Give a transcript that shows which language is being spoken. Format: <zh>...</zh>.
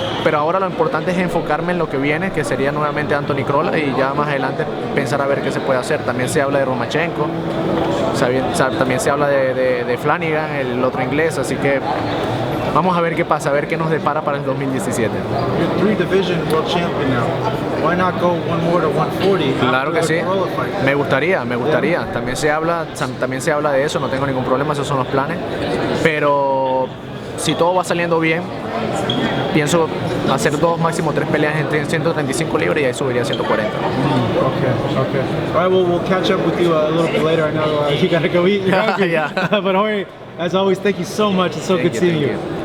<es>Pero ahora lo importante es enfocarme en lo que viene, que sería nuevamente Anthony Corolla y ya más adelante pensar a ver qué se puede hacer. También se habla de Romachenko, también se habla de Flanagan, el otro inglés, así que vamos a ver qué pasa, a ver qué nos depara para el 2017.</es> <en>You're 3-division world champion now. Why not go one more to 140?</en> <es>Claro que sí, me gustaría. También se habla de eso, no tengo ningún problema, esos son los planes. Pero si todo va saliendo bien, pienso hacer 2, máximo 3 peleas en 135 libras y ahí subiría a 140.</es> <en>Okay, okay. All right, well, we'll catch up with you a little bit later. I know you gotta go eat. You're hungry. Yeah. But Jorge, as always, thank you so much. It's so good seeing you.</en>